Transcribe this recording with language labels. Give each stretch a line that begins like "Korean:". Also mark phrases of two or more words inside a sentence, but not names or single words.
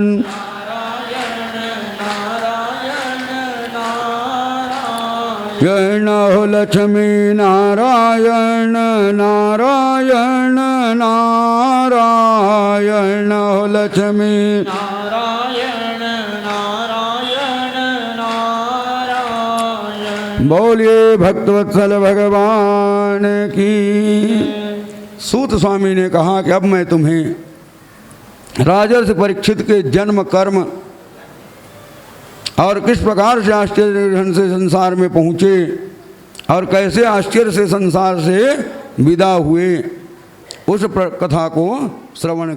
Hindi: नारायण नारायण नारायण हो लक्ष्मी नारायण नारायण नारायण हो लक्ष्मी नारायण नारायण नारायण बोलिए भक्तवत्सल भगवान की। सूत स्वामी ने कहा कि अब मैं तुम्हें राजर्षि परीक्षित के जन्म कर्म और किस प्रकार से आश्चर्य ढंग से संसार में पहुँचे और कैसे आश्चर्य से संसार से विदा हुए उस कथा को श्रवण कराऊंगा।